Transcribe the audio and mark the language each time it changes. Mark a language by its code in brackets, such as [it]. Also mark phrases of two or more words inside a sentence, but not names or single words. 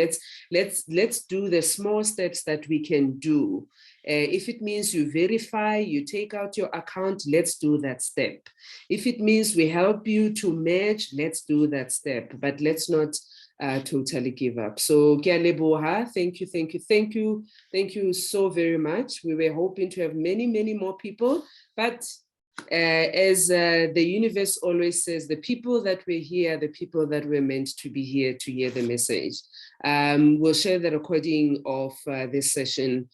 [en] Let's do the small steps that we can do. If it means you verify, you take out your account, let's do that step. If it means we help you to merge, let's do that step. But let's not totally give up. [st] So ke a leboha. [en] Thank you so very much. We were hoping to have many more people, but as the universe always says, the people that were here, the people that were meant to be here to hear the message. We'll share the recording of this session tomorrow.